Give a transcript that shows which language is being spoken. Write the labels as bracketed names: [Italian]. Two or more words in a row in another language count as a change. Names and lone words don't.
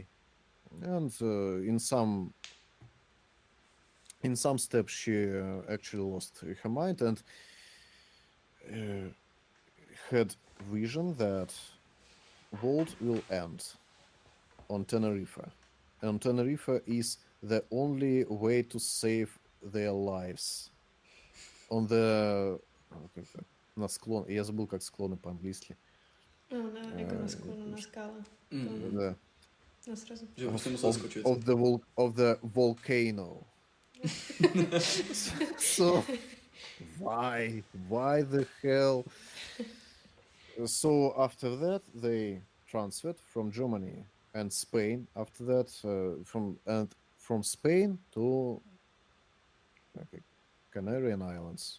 [English] And in some steps, she actually lost her mind and uh, had vision that world will end on Tenerife. And Tenerife is the only way to save their lives. On the... [Russian] Как это? На склон. Я забыл, как склоны по-английски. Это на склону, на скалы. Mhm. Да. Ну, сразу. [Czech] Že prostě musel skočit. [English] Of the volcano. So why the hell? So after that, they transferred from Germany and Spain. After that, from Spain to okay, Canarian Islands.